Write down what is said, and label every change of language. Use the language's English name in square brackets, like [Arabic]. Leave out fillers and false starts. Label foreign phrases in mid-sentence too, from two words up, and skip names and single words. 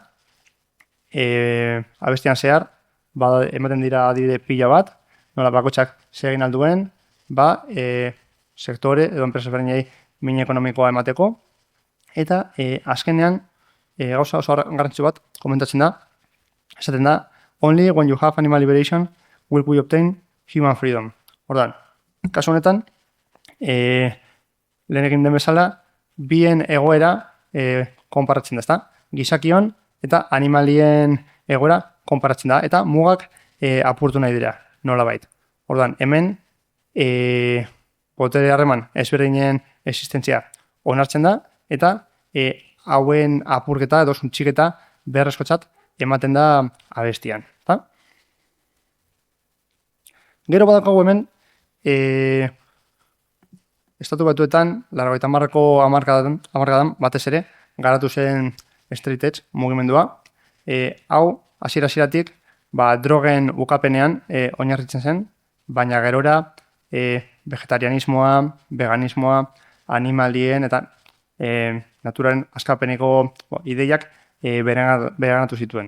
[Basque] Abestian zehar, ematen dira adibide pila bat, nola bakotxak zer egin alduen, sektore edo enpresa ezberdinei min ekonomikoa emateko, eta azkenean gauza oso garrantzitsu bat komentatzen da, esaten da, [English] only when you have animal liberation will we obtain human freedom. [Basque] Ordan, kasu honetan, lehen egin den bezala, bien egoera konparatzen da, ezta? Gizakion eta animalien egoera konparatzen da, eta mugak apurtu nahi dira, nolabait. Ordan, hemen, botere harreman ezberdinen existentzia onartzen da, eta hauen apurketa edo suntxiketa beharrezkotzat ematen da abestian. Ta? Gero badakagu hemen, Estatu Batuetan, 80ko hamarkadan batez ere, garatu zen [English] straight edge [Basque] mugimendua. Hau, hasieratik drogen ukapenean oinarritzen zen, baina gerora vegetarianismoa, veganismoa, animalien eta naturaren askapeneko ideiak bereganatu zituen.